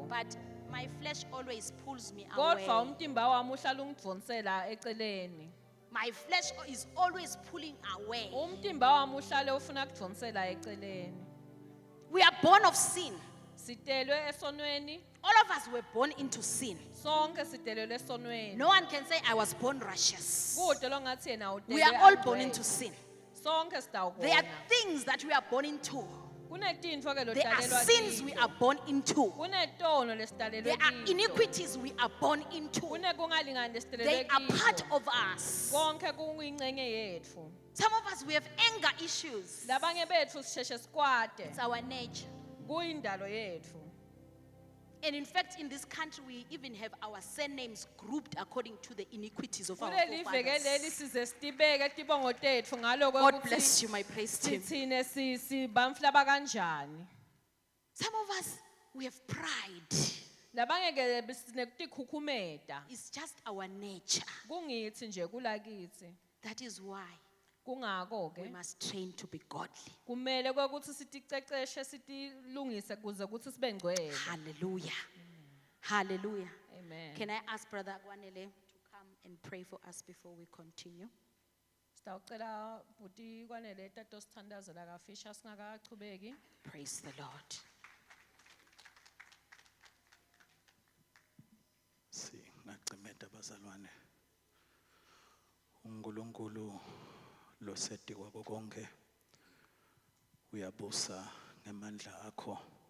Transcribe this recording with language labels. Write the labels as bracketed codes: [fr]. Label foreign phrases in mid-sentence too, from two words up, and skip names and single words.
[en] But my flesh always pulls me [ss] Kodwa [en] away. [ss] umtimba wami uhlala ungidvonsela eceleni. [en] My flesh is always pulling away. [ss] Umtimba wami uhlale ufuna kudvonsela eceleni. [en] We are born of sin. [ss] Sitelwe esonweni, [en] All of us were born into sin. [ss] sonke sidelelwe esonweni. [en] No one can say I was born righteous. [ss] Kude lo ngathi yena udelwe. [en] We are all [ss] angcwele. [en] born into sin. [ss] Sonke [en] There [ss] sitawubona. [en] are things that we are born into. [ss] Kunetintfo ke [en] There are [ss] lodalelwa [en] sins we [ss] kito. [en] are born into. [ss] Kunetono lesitalelwe [en] There are [ss] kito. [en] iniquities we are born into. [ss] Kunekungalingani lesitalelwe [en] They are [ss] kito. [en] part of us. [ss] Konke kuyingxenye yetfu. [en] Some of us, we have anger issues. [ss] Labanye betfu sisheshe sikwate. [en] It's our nature. [ss] Kuyindalo yetfu. [en] And in fact, in this country, we even have our surnames grouped according to the iniquities of our [ss] Kuleli veke leli [en] forefathers. [ss] size sitibeke tibongo tetfu ngaloko [en] God bless you, my praise team. [ss] sithine sibamflaba kanjani. [en] Some of us, we have pride. [ss] Labanye ke sinekutikhukhumeta. [en] It's just our nature. [ss] Kungithi nje kulakitsi. [en] That is why [ss] Kungako [en] we [ss] ke [en] must train to be godly. [ss] kumele ukuthi siticeceshe sitilungise kuze ukuthi sibe ngcwele. [en] Hallelujah. Hallelujah. Amen. Can I ask Brother Agwanele to come and pray for us before we continue? [ss] Sitawucela bhuti kwanele tato sithandazela kafisha singakachubeki. [en] Praise the Lord. [ss] Singacimeta bazalwane. uNkulunkulu loseti kwako konke uyabusa ngemandla akho.